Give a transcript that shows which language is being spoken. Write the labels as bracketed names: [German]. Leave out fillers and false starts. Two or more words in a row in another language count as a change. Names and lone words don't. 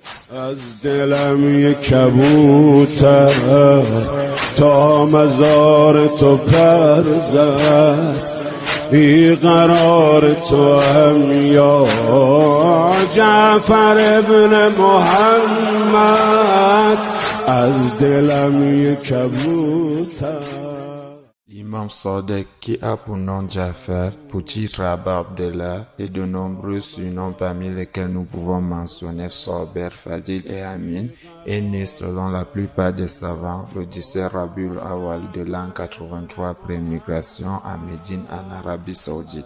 [Persian] از دلم یک کبوتر تا مزار تو پر زد بی قرار تو هم یا جعفر ابن محمد از دلم یک کبوتر. [French] L'imam Sadiq, qui a pour nom Jafar, petit rabbin Abdallah, et de nombreux surnoms parmi lesquels nous pouvons mentionner Sober, Fadil et Amin, est né selon la plupart des savants le 17 Rabiul Awal de l'an 83 après migration à Médine en Arabie Saoudite.